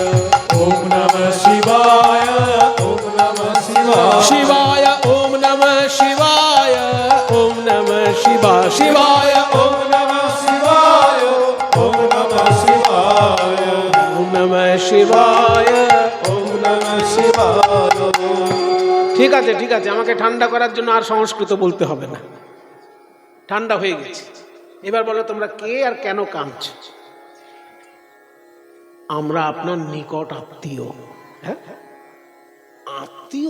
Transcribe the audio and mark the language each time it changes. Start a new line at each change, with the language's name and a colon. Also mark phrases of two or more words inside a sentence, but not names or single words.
Sanskrit: ওম নমঃ শিবায়, ওম নমঃ শিবায়। शिवाय ॐ नमः शिवाय, ॐ नमः शिवाय, शिवाय ওম নমঃ শিবায়, ওম নমঃ শিবায়, ॐ नमः शिवाय। ওম নমঃ শিবায়।
Bangla: ঠিক আছে ঠিক আছে, আমাকে ঠান্ডা করার জন্য আর সংস্কৃত বলতে হবে না, ঠান্ডা হয়ে গেছে। এবার বলো তোমরা কে আর কেন কাঁদছো? আমরা আপনার নিকট আত্মীয়। হ্যাঁ, আত্মীয়।